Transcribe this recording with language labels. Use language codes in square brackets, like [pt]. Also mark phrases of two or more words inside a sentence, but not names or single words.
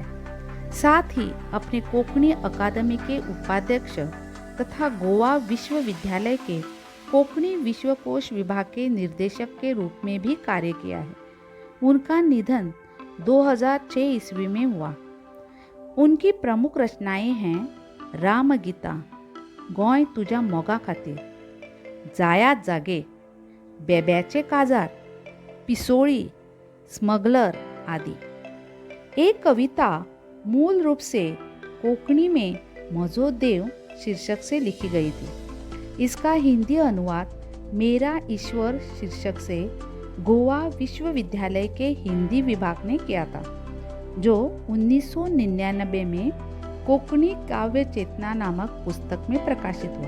[hi] साथ ही अपने कोंकणी अकादमी के उपाध्यक्ष तथा गोवा विश्वविद्यालय के कोंकणी विश्वकोश विभाग के निर्देशक के रूप में भी कार्य किया है। उनका निधन 2006 ईस्वी में हुआ। उनकी प्रमुख रचनाएं हैं रामगीता, गोंय तुझ्या मोगा खातीर, जायात जागे, बेब्याचे काजार, पिसोळी, स्मगलर आदि। एक कविता मूल रूप से कोंकणी में म्हजो देव शीर्षक से लिखी गई थी। इसका हिंदी अनुवाद मेरा ईश्वर शीर्षक से गोवा विश्वविद्यालय के हिंदी विभाग ने किया था, जो 1999 में कोंकणी काव्य चेतना नामक पुस्तक में प्रकाशित हुआ।